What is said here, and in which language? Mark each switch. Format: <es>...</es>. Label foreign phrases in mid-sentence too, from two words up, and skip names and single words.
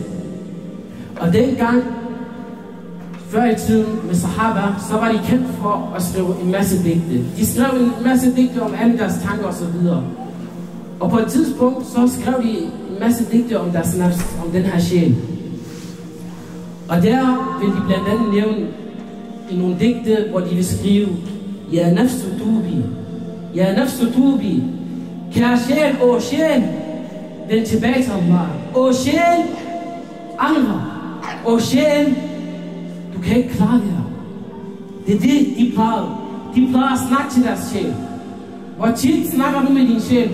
<da>Og dengang, før i tiden med sahaba, så var de kendt for at skrive en masse digte. De skrev en masse digte om alle deres tanker og så videre. Og på et tidspunkt, så skrev de en masse digte om deres nafs, om den her sjæl. Og der vil de blandt andet nævne i nogle digte, hvor de vil skrive,</da> <ar>يا نفس توبي، يا نفس توبي,</ar> <da>kære sjæl, åh sjæl, vend tilbage til Allah. Åh sjæl, angre, åh sjæl, du kan ikke klare det her. Det er det, de plejede. De plejede at snakke til deres sjæl. Hvor tit snakker du med din sjæl?</da>